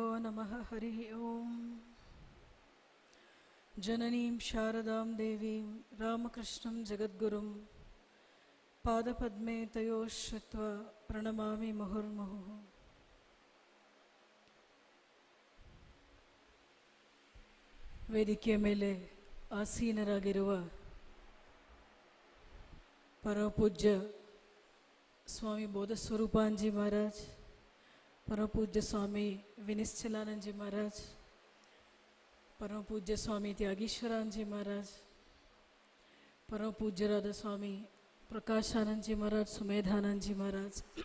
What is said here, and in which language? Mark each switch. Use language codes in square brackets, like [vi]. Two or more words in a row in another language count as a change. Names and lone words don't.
[sa] नमः। हरिः ओम्। जननीं शारदां देवीं रामकृष्णं जगद्गुरुं पादपद्मे तयोः श्रुत्वा प्रणमामि मुहुर्मुहुः। [kn] ವೇದಿಕೆಯ ಮೇಲೆ ಆಸೀನರಾಗಿರುವ ಪರಮಪೂಜ್ಯ ಸ್ವಾಮಿ ಬೋಧಸ್ವರೂಪಾಂಜಿ ಮಹಾರಾಜ್, ಪರಮಪೂಜ್ಯ ಸ್ವಾಮಿ ವಿನಿಶ್ಚಲಾನಂದಜಿ ಮಹಾರಾಜ್, ಪರಮಪೂಜ್ಯ ಸ್ವಾಮಿ ತ್ಯಾಗೀಶ್ವರಾನಂದಜಿ ಮಹಾರಾಜ್, ಪರಮಪೂಜ್ಯರಾದ ಸ್ವಾಮಿ ಪ್ರಕಾಶಾನಂದಜಿ ಮಹಾರಾಜ್, ಸುಮೇಧಾನಂದಜಿ ಮಹಾರಾಜ್